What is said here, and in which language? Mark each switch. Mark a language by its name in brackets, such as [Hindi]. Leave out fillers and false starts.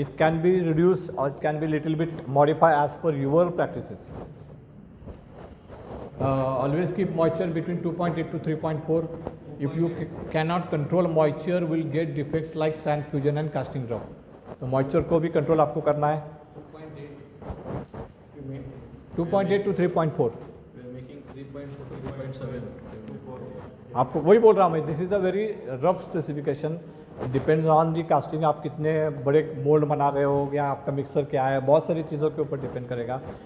[English] It can be reduce और it can be little bit modify as per your practices. Always keep moisture between 2.8 to 3.4. If you cannot control moisture, will get defects like sand fusion and casting drop. [Hindi] तो moisture को भी control आपको करना है। 2.8 to 3.4। [English] We are making 3.4 to 3.7. [Hindi] आपको वही बोल रहा हूँ मैं, [English] This is a very rough specification. Depends on the casting, [Hindi] आप कितने बड़े मोल्ड बना रहे हो या आपका मिक्सर क्या है, बहुत सारी चीज़ों के ऊपर डिपेंड करेगा।